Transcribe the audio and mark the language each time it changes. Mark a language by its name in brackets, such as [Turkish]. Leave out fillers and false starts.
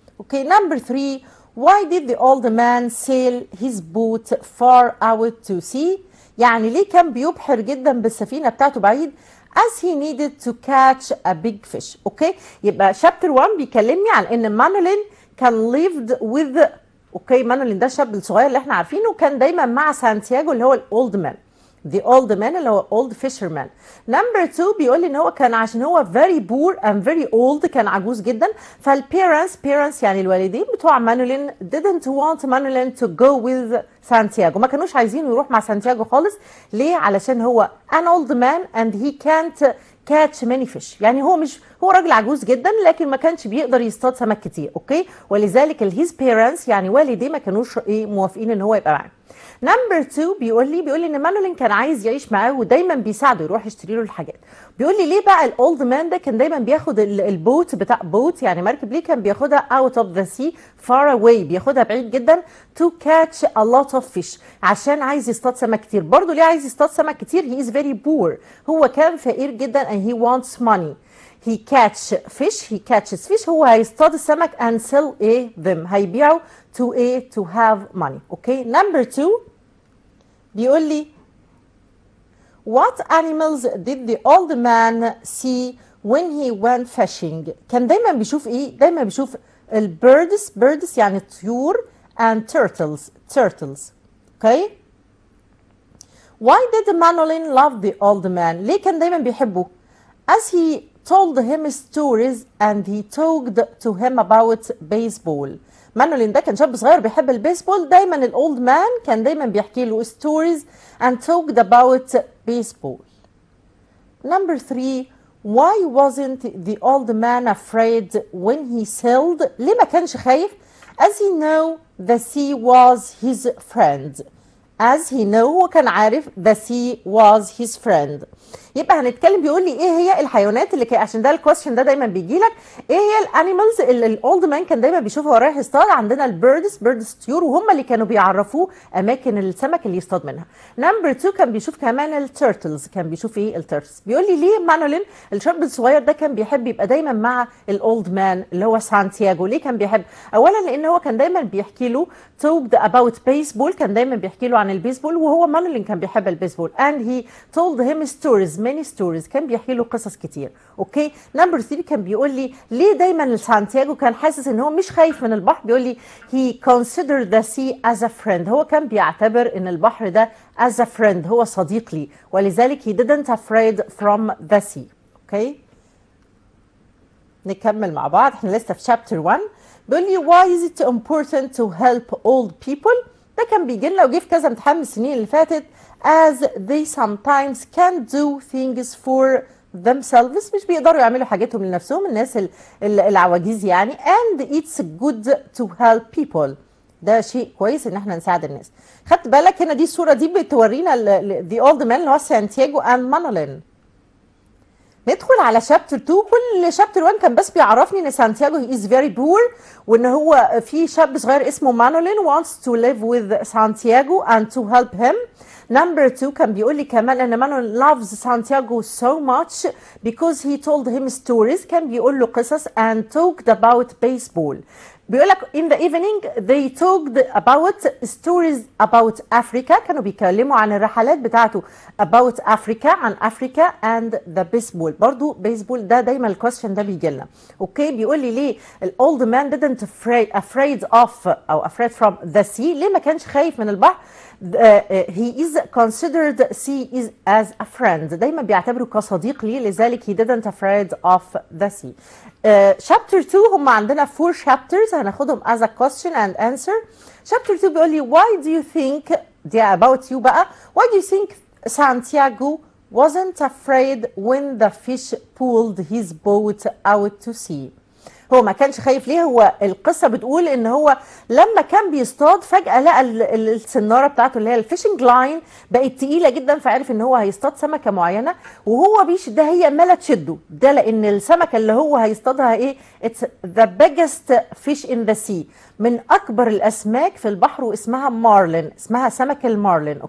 [English] Okay number 3 why did the old man sail his boat far out to sea؟ [Arabic] يعني ليه كان بيبحر جدا بالسفينة بتاعته بعيد؟ [English] as he needed to catch a big fish. [Arabic] اوكي يبقى شابتر 1 بيكلمني عن ان مانولين كان lived with اوكي مانولين ده الشاب الصغير اللي احنا عارفينه كان دايما مع سانتياغو اللي هو الاولد مان [English] The old man [Arabic] اللي هو old fisherman. نمبر 2 بيقول لي ان هو كان عشان هو [English] very poor and very old [Arabic] كان عجوز جدا، فالparents يعني الوالدين بتوع مانولين [English] didn't want Manolin to go with [Arabic] سانتياغو، ما كانوش عايزينه يروح مع سانتياغو خالص. ليه؟ علشان هو [English] an old man and he can't catch many fish [Arabic] يعني هو راجل عجوز جدا لكن ما كانش بيقدر يصطاد سمك كتير. اوكي ولذلك his parents يعني والديه ما كانوش موافقين ان هو يبقى معاه. نمبر 2 بيقول لي ان مانولين كان عايز يعيش معاه ودايما بيساعده يروح يشتري له الحاجات. بيقول لي ليه بقى الاولد مان ده كان دايما بياخد البوت بتاع بوت يعني مركب، ليه كان بياخدها [English] out of the sea far away بياخدها بعيد جدا to catch a lot of fish [Arabic] عشان عايز يصطاد سمك كتير. برضه ليه عايز يصطاد سمك كتير؟ [English] he is very poor [Arabic] هو كان فقير جدا [English] and he wants money. he catches fish [Arabic] هو هيصطاد السمك [English] and sell them هيبيعه to have money. Okay number 2 بيقول لي what animals did the old man see when he went fishing؟ [Arabic] كان دايما بيشوف ايه؟ [English] دايما بيشوف البيردز يعني الطيور and turtles. Okay why did Manolin love the old man؟ [Arabic] ليه كان دايما بيحبه؟ [English] as he told him stories and he talked to him about baseball. [Arabic] مانولين ده كان شاب صغير بيحب البيسبول، دايما الاولد مان كان دايما بيحكي له [English] stories and talked about baseball. Number 3 why wasn't the old man afraid when he sailed؟ [Arabic] ليه ما كانش خايف؟ [English] as he knew the sea was his friend. [Arabic] هو كان عارف [English] the sea was his friend [Arabic] يبقى هنتكلم، بيقول لي ايه هي الحيوانات اللي عشان ده الكويستشن ده دايما بيجي لك، ايه هي الانيمالز اللي الاولد مان كان دايما بيشوفها وهو رايح يصطاد. عندنا البيردز طيور، وهم اللي كانوا بيعرفوه اماكن السمك اللي يصطاد منها. نمبر 2 كان بيشوف كمان التيرتلز، كان بيشوف ايه التيرتلز. بيقول لي ليه مانولين الشاب الصغير ده كان بيحب يبقى دايما مع الاولد مان اللي هو سانتياغو؟ ليه كان بيحب؟ اولا لان هو كان دايما بيحكي له [English] talked about baseball, [Arabic] كان دايما بيحكي له عن البيسبول، وهو مانولين كان بيحب البيسبول. [English] and he told him stories many stories، [Arabic] كان بيحكي له قصص كتير. اوكي. نمبر 3 كان بيقول لي ليه دايما سانتياغو كان حاسس ان هو مش خايف من البحر؟ بيقول لي [English] he considered the sea as a friend، [Arabic] هو كان بيعتبر ان البحر ده as a friend، هو صديق لي، ولذلك [English] he didn't afraid from the sea. [Arabic] اوكي. نكمل مع بعض، احنا لسه في chapter 1. بيقول لي [English] why is it important to help old people؟ [Arabic] ده كان بيجي لنا وجه في كذا امتحان من السنين اللي فاتت. [English] as they sometimes can't do things for themselves، [Arabic] مش بيقدروا يعملوا حاجاتهم لنفسهم، الناس العواجيز يعني. [English] and it's good to help people، [Arabic] ده شيء كويس ان احنا نساعد الناس. خدت بالك هنا دي الصوره دي بتورينا the old man اللي هو سانتياغو and مانولين. ندخل على شابتر 2. كل شابتر 1 كان بس بيعرفني ان سانتياغو he is very poor، وان هو في شاب صغير اسمه مانولين [English] wants to live with Santiago and to help him. Number 2 كان بيقول لي كمان ان Manolin loves Santiago so much because he told him stories، [Arabic] كان بيقول له قصص [English] and talked about baseball. بيقول لك in the evening they talked about stories about Africa، [Arabic] كانوا بيتكلموا عن الرحلات بتاعته [English] about Africa، عن Africa and the baseball. [Arabic] برضو بيسبول ده دايما الكويستشن ده بيجي لنا. اوكي. [English] بيقول لي ليه الاولد مان didn't afraid of او afraid from the sea، [Arabic] ليه ما كانش خايف من البحر؟ [English] he is considered sea is as a friend، [Arabic] دايما بيعتبره كصديق ليه، لذلك [English] he didn't afraid of the sea. chapter 2 [Arabic] هم عندنا [English] 4 chapters هناخدهم as a question and answer. chapter 2 بيقول لي why do you think، [Arabic] دي about you بقى، [English] why do you think Santiago wasn't afraid when the fish pulled his boat out to sea؟ [Arabic] هو ما كانش خايف ليه؟ هو القصة بتقول ان هو لما كان بيصطاد فجأة لقى السنارة بتاعته اللي هي الفيشنج لاين بقت تقيلة جدا، فعرف ان هو هيصطاد سمكة معينة وهو بيشد، هي عمالة تشده، ده لان السمكة اللي هو هيصطادها ايه؟ [English] it's the biggest fish in the sea، [Arabic] من اكبر الاسماك في البحر، واسمها مارلين، اسمها سمك المارلين.